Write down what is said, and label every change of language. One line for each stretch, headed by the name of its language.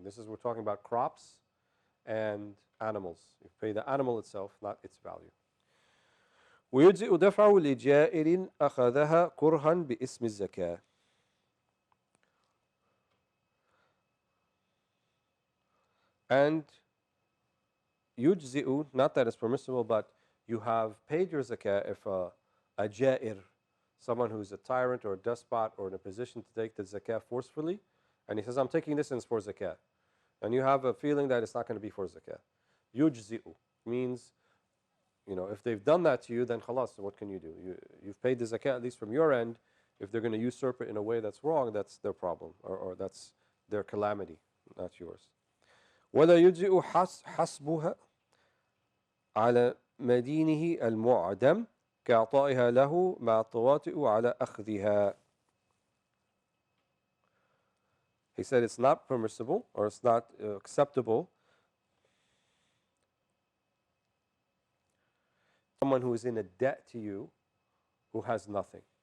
English: We're talking about crops and animals. You pay the animal itself, not its value.
Arabic: ويجزئ دفع لجائر أخذها كرها باسم الزكاة.
English: And يجزئ, not that it's permissible, but you have paid your zakah if a ja'ir, someone who's a tyrant or a despot or in a position to take the zakah forcefully, and he says, I'm taking this and it's for zakah. And you have a feeling that it's not going to be for zakah. Yujzi'u means, if they've done that to you, then khalas, so what can you do? You've paid the zakah, at least from your end. If they're going to usurp it in a way that's wrong, that's their problem, or that's their calamity, not yours.
Arabic: وَلَا يُجْزِئُ حَسْبُهَا عَلَى مَدِينِهِ الْمُعْدَمِ كإعطائها له مع التواطؤ على أخذها.
English: He said it's not permissible or it's not acceptable. Someone who is in a debt to you who has nothing.